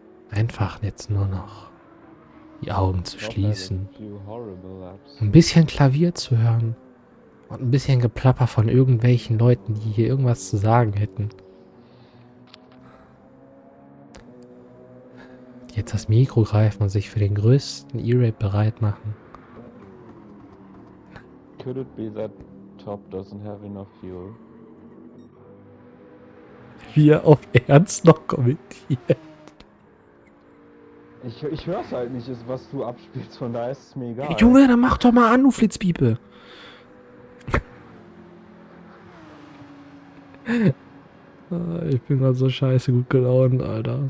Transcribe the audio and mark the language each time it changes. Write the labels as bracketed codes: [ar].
[de] Einfach jetzt nur noch die Augen zu schließen, ein bisschen Klavier zu hören und ein bisschen Geplapper von irgendwelchen Leuten, die hier irgendwas zu sagen hätten. Die jetzt das Mikro greifen und sich für den größten E-Rape bereit machen. [en] Could it be that Top doesn't have enough fuel? [de] Wir auf Ernst noch kommentiert. Ich hör's halt nicht, was du abspielst, von daher ist es mir egal. Hey, Junge, dann mach doch mal an, du Flitzpiepe. Ich bin gerade so scheiße gut gelaunt, Alter.